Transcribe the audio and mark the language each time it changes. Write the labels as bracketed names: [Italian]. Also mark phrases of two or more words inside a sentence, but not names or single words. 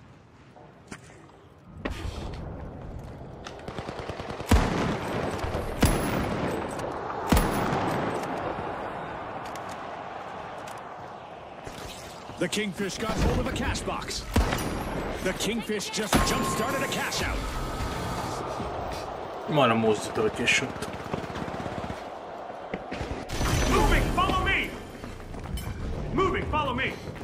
[English] The Kingfish got hold of a cash box. The Kingfish just jump-started a cash out. [Croatian] Moram uzeti ovaj [English] cash out. Moving, follow me. Moving, follow me.